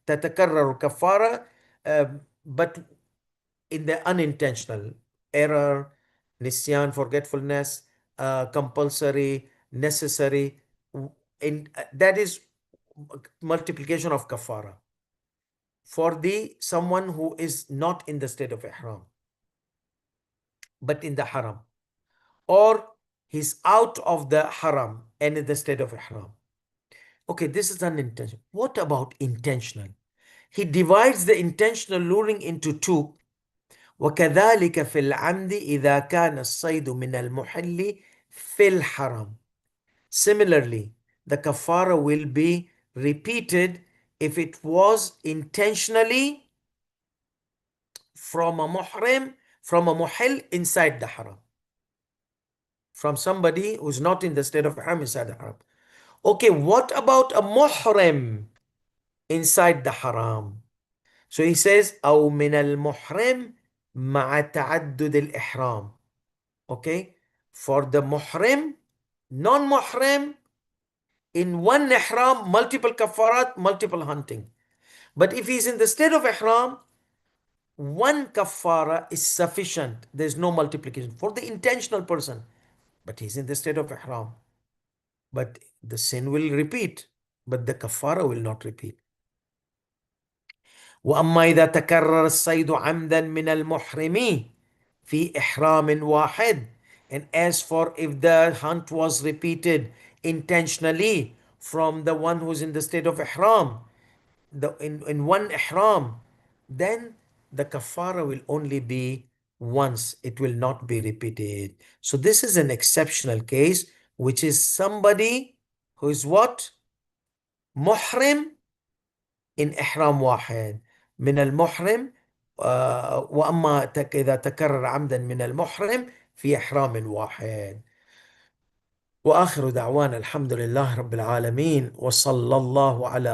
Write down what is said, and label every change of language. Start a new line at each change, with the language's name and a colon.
Arabic: تتكرر كفارة,
English: but in the unintentional error, nisyan, forgetfulness, compulsory, necessary, that is multiplication of kafara for the someone who is not in the state of ihram but in the haram, or he's out of the haram and in the state of ihram. Okay, this is unintentional. What about intentional? He divides the intentional luring into two.
Arabic: وكذلك في العمد إذا كان الصيد من المحل في الحرم.
English: Similarly, the kafara will be repeated if it was intentionally from a muhrim, from a muhil inside the haram. From somebody who's not in the state of haram inside the haram. Okay, what about a muhrim inside the haram? So he says,
Arabic: أو من المحرم مع تعدد الإحرام.
English: Okay, for the muhrim, non-muhrim, in one ihram, multiple kafarat, multiple hunting. But if he's in the state of ihram, one kafara is sufficient. There's no multiplication for the intentional person. But he's in the state of ihram. But the sin will repeat, but the kafara will not repeat.
Arabic: وأما إذا تكرر الصيد عمدا من المحرم في إحرام واحد.
English: And as for if the hunt was repeated intentionally from the one who's in the state of ihram, in one ihram, then the kafara will only be once. It will not be repeated. So this is an exceptional case, which is somebody who is what?
Arabic: Muhrim in ihram واحد من المحرم. وأما إذا تكرر عمدا من المحرم في إحرام واحد. وآخر دعوانا الحمد لله رب العالمين وصلى الله على